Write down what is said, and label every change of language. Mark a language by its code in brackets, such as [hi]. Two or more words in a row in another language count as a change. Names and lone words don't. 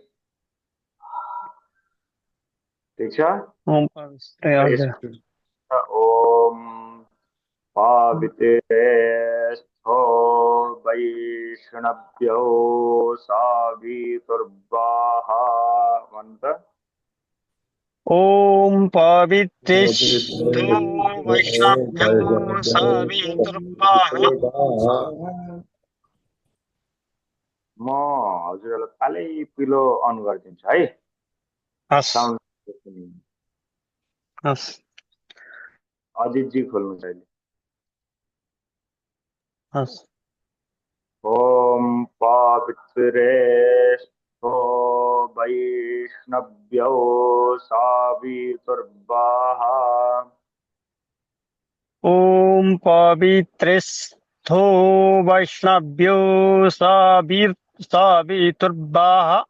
[ne] ठिक छ। ओम हजुर [sa] ओम पावित्रेस्थो वैष्णव्यो सावितुर्वाहा [ne] भन्नु त। [sa] ॐ पवित्रेष्ठो वैष्णव्यो सवितुर्वः। [ne] म हजुरहरूलाई कालै पिलो अन गरिदिन्छु है। हस् साउन्ड हस् अजितजी खोल्नुहोस् अहिले। हस् [sa] ॐ पवित्रेष्ठो वैष्णव्यो सवितुर्वः। ॐ पवित्रेष्ठो वैष्णव्यो सवितुर्वः।